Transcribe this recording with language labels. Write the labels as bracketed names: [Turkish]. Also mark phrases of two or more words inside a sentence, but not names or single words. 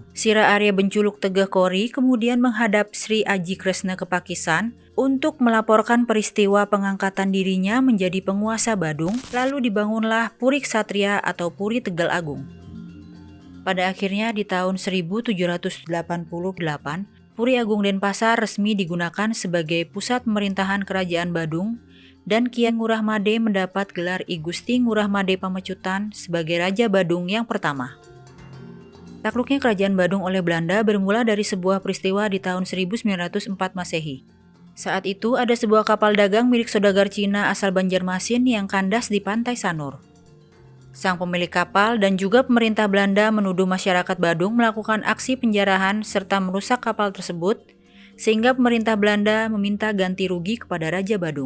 [Indonesian] Sire Arya Benculuk Tegeh Kori kemudian menghadap Sri Aji Kresna Kepakisan untuk melaporkan peristiwa pengangkatan dirinya menjadi penguasa Badung, lalu dibangunlah Puri Ksatria atau Puri Tegal Agung. Pada akhirnya di tahun 1788, Puri Agung Denpasar resmi digunakan sebagai pusat pemerintahan Kerajaan Badung dan Kiai Ngurah Made mendapat gelar I Gusti Ngurah Made Pamecutan sebagai Raja Badung yang pertama. Takluknya Kerajaan Badung oleh Belanda bermula dari sebuah peristiwa di tahun 1904 Masehi. Saat itu ada sebuah kapal dagang milik saudagar Cina asal Banjarmasin yang kandas di pantai Sanur. Sang pemilik kapal dan juga pemerintah Belanda menuduh masyarakat Badung melakukan aksi penjarahan serta merusak kapal tersebut, sehingga pemerintah Belanda meminta ganti rugi kepada Raja Badung.